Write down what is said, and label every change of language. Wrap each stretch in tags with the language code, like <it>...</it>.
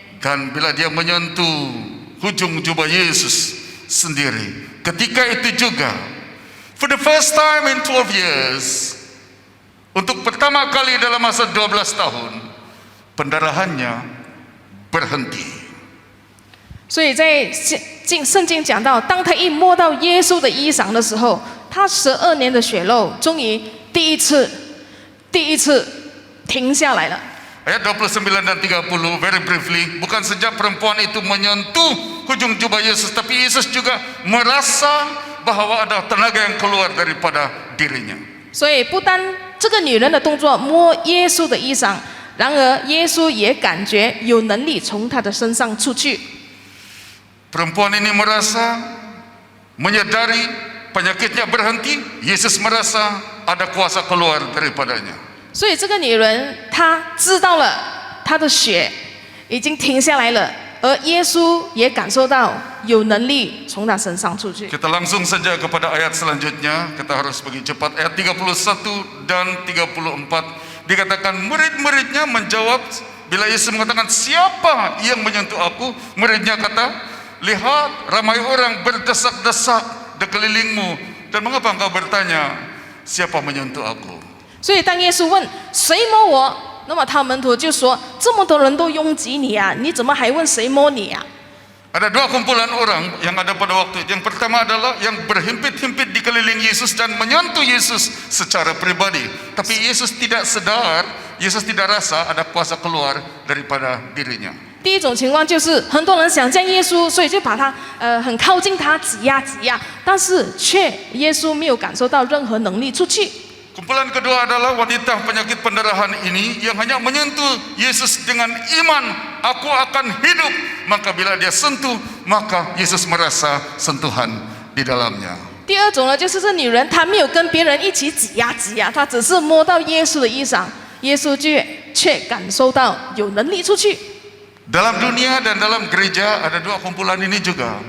<ms>Dan bila dia menyentuh hujung jubah Yesus sendiri, ketika itu juga,</ms> <en>for the first time in 12 years,</en> <ms>untuk pertama kali dalam masa 12 tahun, pendarahannya berhenti.</ms> <zh>所以在圣经讲到，当他一摸到耶稣的衣裳的时候，他12年的血漏终于第一次停下来了。</zh> <ms>Ayat 29 dan 30,</ms> <en>very briefly,</en> <ms>bukan saja perempuan itu menyentuh hujung jubah Yesus, tapi Yesus juga merasa bahwa ada tenaga yang keluar daripada dirinya.</ms> <zh>所以不单这个女人的动作摸耶稣的衣裳，然而耶稣也感觉有能力从她的身上出去。</zh> <ms>Perempuan ini merasa, menyadari penyakitnya berhenti. Yesus merasa ada kuasa keluar daripadanya.</ms> <zh>所以这个女人她知道了她的血已经停下来了，而耶稣也感受到有能力从她身上出去。</zh> <ms>Kita langsung saja kepada ayat selanjutnya. Kita harus pergi cepat. Ayat 31 dan 34. Dikatakan murid-muridnya menjawab, bila Yesus mengatakan siapa yang menyentuh aku, muridnya kata, lihat ramai orang berdesak-desak di kelilingmu, dan mengapa engkau bertanya siapa menyentuh aku?</ms> <zh>所以当耶稣问谁摸我，那么他门徒就说：这么多人都拥挤你啊，你怎么还问谁摸你啊？</zh> <ms>Ada dua kumpulan orang yang ada pada waktu itu. Yang pertama adalah yang berhimpit-himpit di keliling Yesus dan menyentuh Yesus secara pribadi. Tapi Yesus tidak sadar, Yesus tidak rasa ada kuasa keluar daripada dirinya.</ms> <zh>第一种情况就是很多人想见耶稣，所以就把他很靠近他挤压，但是却耶稣没有感受到任何能力出去。</zh> <ms>Kumpulan kedua adalah wanita penyakit pendarahan ini yang hanya menyentuh Yesus dengan iman, aku akan hidup. Maka bila dia sentuh, maka Yesus merasa sentuhan di dalamnya.</ms> <zh>第二种呢，就是这女人她没有跟别人一起挤压，她只是摸到耶稣的衣裳，耶稣却感受到有能力出去。</zh> <ms>Dalam dunia dan dalam gereja ada dua kumpulan ini juga.</ms>